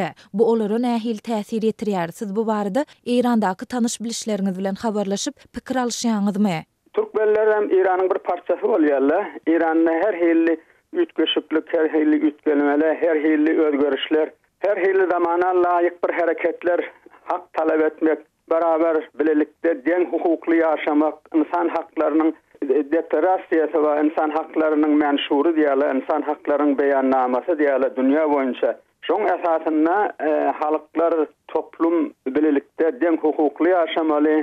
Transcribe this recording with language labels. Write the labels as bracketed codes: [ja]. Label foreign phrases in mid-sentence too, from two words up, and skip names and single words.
[tk] Bu olara nähil täsir ýetirýär? Siz bu barada İrandaky tanyş bilişleriňiz bilen habarlaşyp pikir alşýaňyzmy? Türkmenler hem İranyň bir parçasy bolýarlar. İranda her hilli ütgeşiklik, her hilli ütgelmeler, her hilli özgörüşler, her hilli zamana laýyk bir hareketler, hak talep etmek, beraber bilelikde deň hukukly ýaşamak, insan haklarynyň deklarasyasy we insan haklarynyň menşuri diýerler, insan haklarynyň beýannamasy diýerler dünýä boýunça. Şoň esasynda halyklar, toplum bilelikde deň hukukly ýaşamaly.